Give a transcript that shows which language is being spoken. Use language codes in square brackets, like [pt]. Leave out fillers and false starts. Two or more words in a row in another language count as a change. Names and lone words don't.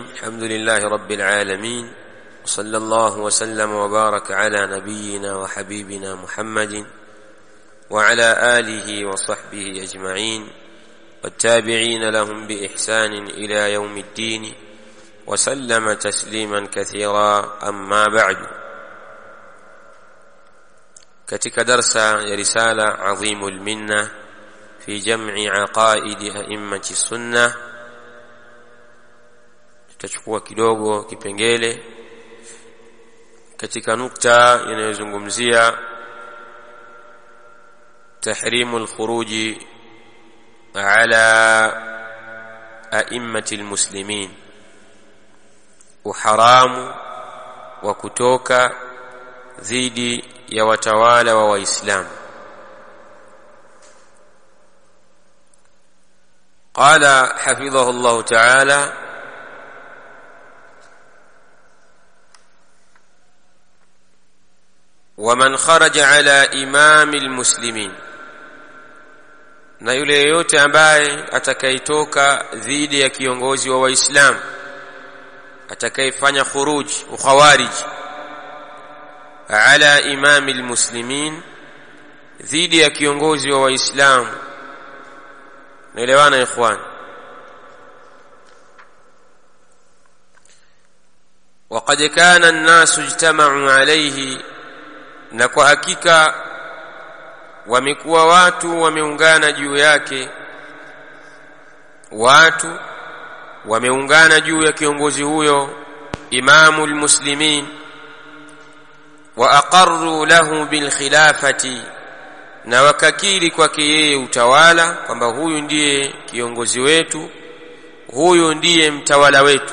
[ar] الحمد لله رب العالمين، وصلى الله وسلم وبارك على نبينا وحبيبنا محمد وعلى آله وصحبه أجمعين والتابعين لهم بإحسان إلى يوم الدين وسلم تسليما كثيرا. أما بعد، [sw] katika darsa ya risala Azimul Minna fi jam'i aqaidi a'immati sunnah, tutachukua kidogo kipengele katika nukta inayozungumzia [ar] تحريم الخروج على أئمة المسلمين, [sw] uharamu wa kutoka dhidi ya watawala wa Waislamu. [ar] قال حفظه الله تعالى: ومن خرج على إمام المسلمين، [sw] na yule yote ambaye atakayetoka dhidi ya kiongozi wa Waislamu, atakayefanya khuruj ukhawarij [ar] على إمام المسلمين, [sw] dhidi ya kiongozi wa Waislamu. Naelewana ikhwan? [ar] وقد كان الناس اجتمعوا عليه، [sw] na kwa hakika wamekuwa watu wameungana juu yake, watu wameungana juu ya kiongozi huyo [ar] إمام المسلمين, وأقروا له بالخلافة, [sw] na wakakiri kwake yeye utawala, kwamba huyu ndiye kiongozi wetu, huyu ndiye mtawala wetu.